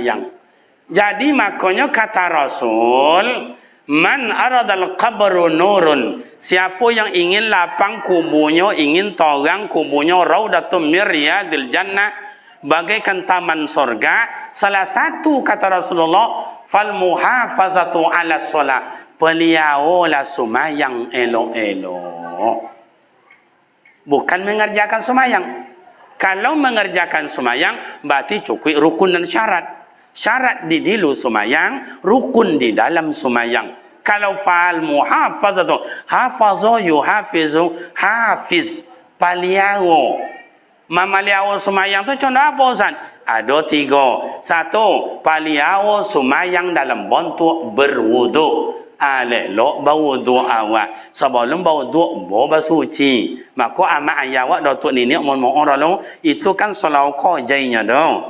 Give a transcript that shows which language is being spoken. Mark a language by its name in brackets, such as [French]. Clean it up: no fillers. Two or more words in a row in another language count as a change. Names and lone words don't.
[Malay] Jadi makanya kata Rasul, [Arabic] من أراد القبر نور. [Malay] Siapa yang ingin lapang kuburnya, ingin torang kuburnya [Arabic] روضة من رياض الجنة, [Malay] bagaikan taman surga. Salah satu kata Rasulullah, [Arabic] فالمحافظة على الصلاة. [Malay] Peliharalah sembahyang elok-elok. Bukan mengerjakan sembahyang. Kalau mengerjakan sembahyang, berarti cukup rukun dan syarat. Syarat di dilu sembahyang, rukun di dalam sembahyang. [Arabic] Kalau فالمحافظة، حفظ يحافظ، حافظ, paliaro. [Malay] Mamaliaro sembahyang tu contoh apa Ustaz? Ada 3. 1, paliaro sembahyang dalam bentuk berwuduk. Elok berwuduk awak. Sebelum berwuduk, bersuci. Maka amat ayah awak datuk nenek mohon orang itu kan selalu kojainya dah.